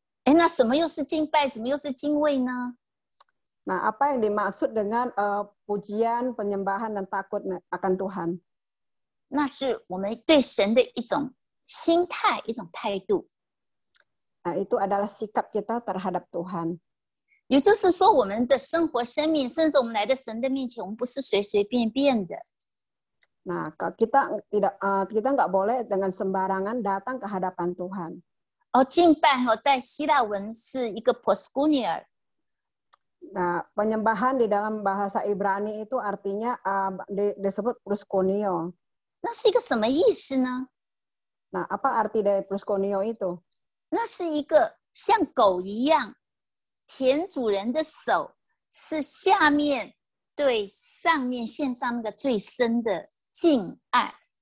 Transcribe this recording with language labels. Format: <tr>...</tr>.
<zh>哎，那什么又是敬拜，什么又是敬畏呢？</zh> <id>Nah, apa yang dimaksud dengan pujian, penyembahan, dan takut akan Tuhan?</id> <zh>那是我们对神的一种心态、一种态度。</zh> <id>Nah, itu adalah sikap kita terhadap Tuhan.</id> <zh>也就是说，我们的生活、生命，甚至我们来到神的面前，我们不是随随便便的。</zh> <id>Nah, kita nggak boleh dengan sembarangan datang ke hadapan Tuhan.</id> <zh>敬拜在希腊文是一个 proskunea。</zh> <id>Nah, penyembahan di dalam bahasa Ibrani itu artinya disebut proskuneo.</id> <zh>那是一个什么意思呢？</zh> <id>Nah, apa arti dari proskuneo itu?</id> <zh>那是一个像狗一样舔主人的手，是下面对上面献上那个最深的敬爱。</zh>